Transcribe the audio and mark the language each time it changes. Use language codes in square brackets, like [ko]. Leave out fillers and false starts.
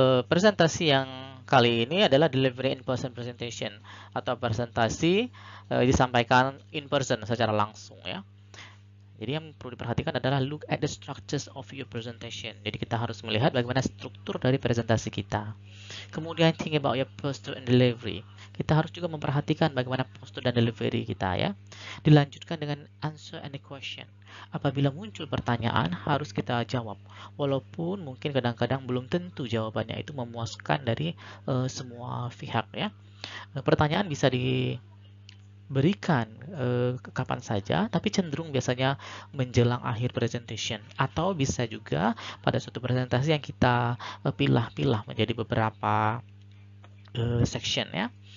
[id] Presentasi yang kali ini adalah [en] delivery in person presentation [id] atau presentasi disampaikan in person secara langsung ya. Jadi yang perlu diperhatikan adalah [en] look at the structures of your presentation. [id] Jadi kita harus melihat bagaimana struktur dari presentasi kita. Kemudian [en] think about your posture and delivery. [id] Kita harus juga memperhatikan bagaimana postur dan delivery kita ya. Dilanjutkan dengan [en] answer any question. [id] Apabila muncul pertanyaan harus kita jawab. Walaupun mungkin kadang-kadang belum tentu jawabannya itu memuaskan dari semua pihak ya. Pertanyaan bisa diberikan kapan saja, tapi cenderung biasanya menjelang akhir presentation, atau bisa juga pada suatu presentasi yang kita pilah-pilah menjadi beberapa section ya.